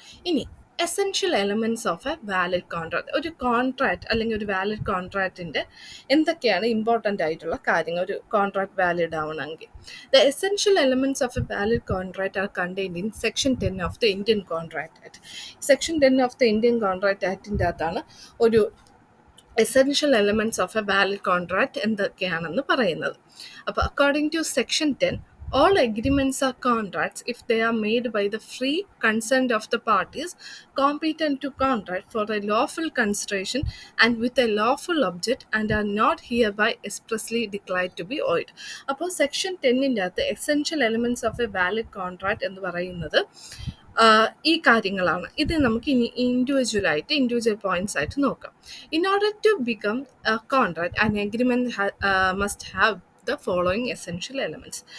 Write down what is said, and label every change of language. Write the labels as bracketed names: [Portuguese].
[Malayalam] ഇനി [English] Essential elements of a valid contract. [Malayalam] ഒരു contract അല്ലെങ്കിൽ ഒരു വാലിഡ് കോൺട്രാക്റ്റിൻ്റെ എന്തൊക്കെയാണ് ഇമ്പോർട്ടൻ്റ് ആയിട്ടുള്ള കാര്യങ്ങൾ ഒരു കോൺട്രാക്ട് വാലിഡ് ആവണമെങ്കിൽ? [English] The essential elements of a valid contract are contained in section 10 of the Indian contract act. Section 10 of the Indian contract ആക്ടിൻ്റെ [Malayalam] അകത്താണ് ഒരു essential elements of A valid contract എന്തൊക്കെയാണെന്ന് പറയുന്നത്. [English] അപ്പോൾ according to section 10, all agreements are contracts if they are made by the free consent of the parties competent to contract for a lawful consideration and with a lawful object and are not hereby expressly declared to be void. [Malayalam] അപ്പോൾ section 10-ൻ്റെ അകത്ത് [English] essential elements of a valid contract [Malayalam] എന്ന് പറയുന്നത് ഈ കാര്യങ്ങളാണ്. ഇത് നമുക്ക് ഇനി individual points ആയിട്ട് നോക്കാം. [English] In order to become a contract an agreement must have the following essential elements.